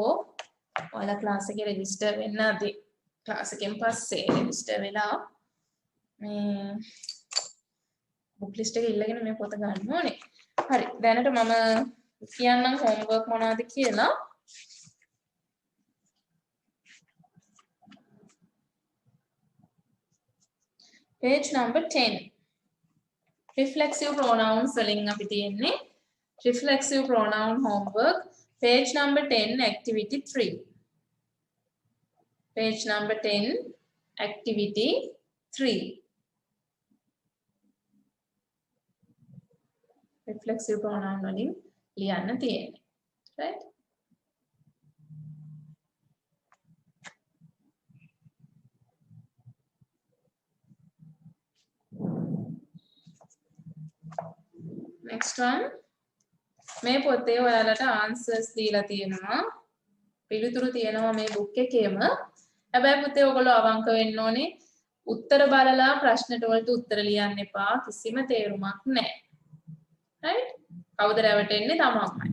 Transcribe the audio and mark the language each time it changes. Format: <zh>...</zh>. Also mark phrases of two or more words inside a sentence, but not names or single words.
<si>ඔයාලා class එකේ register වෙන්න ඇති. class එකෙන් පස්සේ register වෙලා මේ</si> <en>book list</en> <si>එක ඉල්ලගෙන මේ පොත ගන්න ඕනේ. හරි. දැනට මම කියන්නම් homework මොනවද කියලා.</si> <en>Page number 10. Reflexive pronouns</en> <si>වලින් අපි තියෙන්නේ.</si> <en>Reflexive pronoun homework. Page number 10, activity 3. Page number 10, activity 3. Reflexive pronoun</en> <si>වලින් ලියන්න තියෙන්නේ.</si> <en>Right? Next one.</en> <si>මේ පොතේ ඔයාලට answers දීලා තියෙනවා. පිළිතුරු තියෙනවා මේ book එකේම. හැබැයි පුතේ ඔයගොල්ලෝ අවංක වෙන්න ඕනේ. උත්තර බලලා ප්‍රශ්නට වලට උත්තර ලියන්න එපා. කිසිම තේරුමක් නැහැ. right? කවුද රැවටෙන්නේ තමන්මයි.</si>